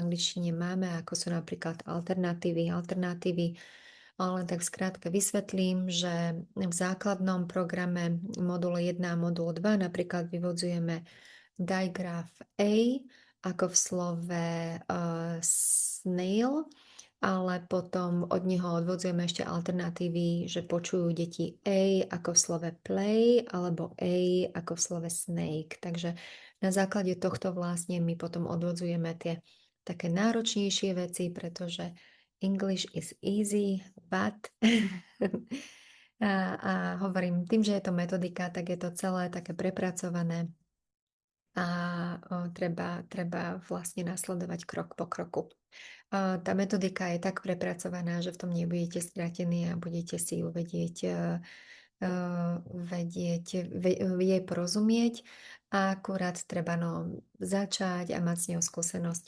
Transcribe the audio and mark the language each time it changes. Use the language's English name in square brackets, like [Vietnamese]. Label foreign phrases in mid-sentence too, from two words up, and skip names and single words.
[Slovak] angličtine máme, ako sú napríklad alternatívy, ale tak skrátka vysvetlím, že v základnom programe modul 1 a modul 2 napríklad vyvodzujeme digraph A ako v slove snail, ale potom od neho odvodzujeme ešte alternatívy, že počujú deti A ako v slove play alebo A ako v slove snake. Takže na základe tohto vlastne my potom odvodzujeme tie také náročnejšie veci, pretože [English] English is easy, but [Slovak] a hovorím, tým, že je to metodika, tak je to celé také prepracované a treba vlastne nasledovať krok po kroku. Tá metodika je tak prepracovaná, že v tom nebudete stratení a budete si ju vedieť vedieť jej porozumieť a akurát treba začať a mať s ňou skúsenosti.